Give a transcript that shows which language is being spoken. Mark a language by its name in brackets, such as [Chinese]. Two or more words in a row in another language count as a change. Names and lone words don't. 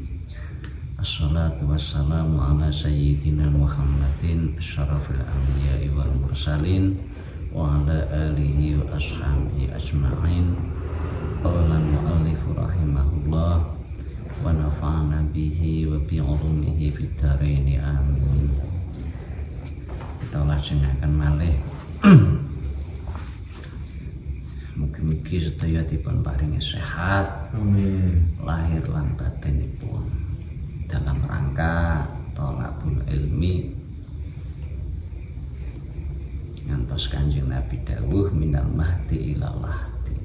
[Arabic] الصلاة والسلام على سيدنا محمد شرف الأنبياء والمرسلين وعلى آله وأصحابه أجمعين. قال المؤلف رحمه الله ونفعنا به وبعلومه في الدارين آمين. [Javanese] Kita lajengaken malih. Mugi-mugi sedaya dipun paringi sehat, Amin. lahir lan batinipun [Indonesian] dalam rangka [Arabic] طلب العلم [Javanese] ngantos Kanjeng Nabi dawuh [Arabic] من المهد إلى اللحد.